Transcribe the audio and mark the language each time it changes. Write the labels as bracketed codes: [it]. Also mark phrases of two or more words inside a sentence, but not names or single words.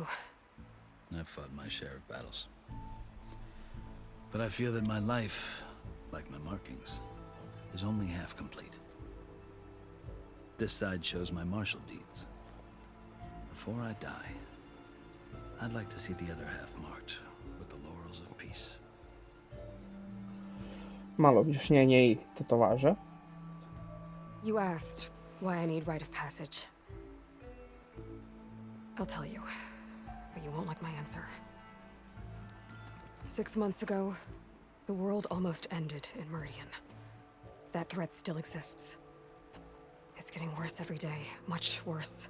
[en] I've fought my share of battles. But I feel that my life, like my markings, is only half complete. This side shows my martial deeds. Before I die, I'd like to see the other half marked with the laurels of peace. [sr] Malo objašnjenje i tetovaža. [en] You asked why I need rite of passage. I'll tell you, but you won't like my answer. 6 months ago, the world almost ended in Meridian. That threat still exists. It's getting worse every day, much worse.